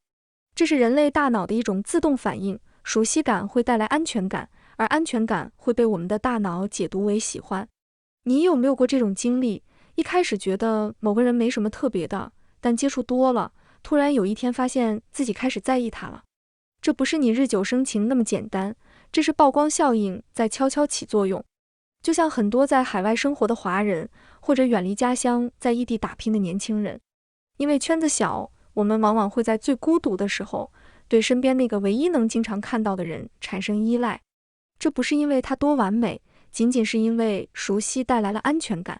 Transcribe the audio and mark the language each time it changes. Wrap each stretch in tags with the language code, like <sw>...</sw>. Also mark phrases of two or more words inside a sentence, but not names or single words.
<zh>這是人類大腦的一種自動反應，熟悉感會帶來安全感，而安全感會被我們的大腦解讀為喜歡。你有沒有過這種經歷？一開始覺得某個人沒什麼特別的，但接觸多了，突然有一天發現自己開始在意他了。這不是你日久生情那麼簡單，這是曝光效應在悄悄起作用。就像很多在海外生活的華人，或者遠離家鄉在異地打拼的年輕人，因為圈子小，我們往往會在最孤獨的時候，對身邊那個唯一能經常看到的人產生依賴。這不是因為他多完美，僅僅是因為熟悉帶來了安全感。</zh>